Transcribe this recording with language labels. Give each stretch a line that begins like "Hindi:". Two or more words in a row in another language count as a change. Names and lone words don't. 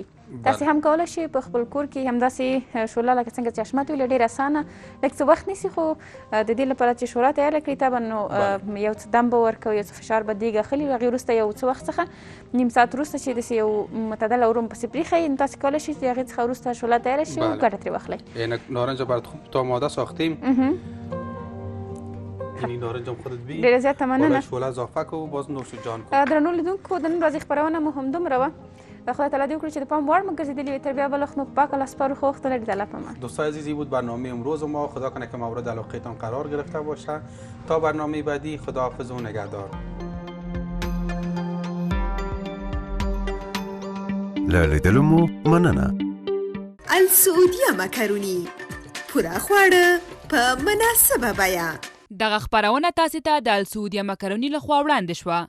Pashto: تاسې هم کولی شئ په خپل کور کې همداسې شوله لکه څنګه چې حشمت ویلې ډېر اسانه لږ څه وخت نیسي خو د دې لپاره چې شوله تیاره کړئ طبعا نو یو څه دم به ورکوي یو څه فشار به دیګ اخلي. هغې وروسته یو څه وخت څخه نیم ساعت وروسته چې داسې یو معتدل اورم پسې پرېښئ نو تاسې کولی شئ چې هغې څخه وروسته شوله تیاره شي او ګټه ترې واخلئ.
Persian: نارنج برات خوب تا آماده ساختیم. این نارنج هم خودت بی.
Pashto: ډېره زیاته مننه.
Persian: شوله اضافه کو باز نوش جان کو.
Pashto: درنو لیدونکو د نن ورځې خپرونه مو همدومره وه. خدا تعالی دې وکړي چې د پام وړ مو ګرځېدلي وي. تر بیا بله وخت مو په پاک الله سپارو. ښه وخت ولرئ. د الله په امان.
Persian: دوستای عزیزی بود برنامه امروز ما. خدا کنه که مورد علاقتان قرار گرفته باشه. تا برنامه بعدی خداحافظ و نگهدار.
Pashto: له لیدلو مو مننه. السعودیه مکروني پوره خواړه په مناسبه بیه. دغه خپرونه تاسو ته د السعودیه مکروني لخوا وړاندې شوه.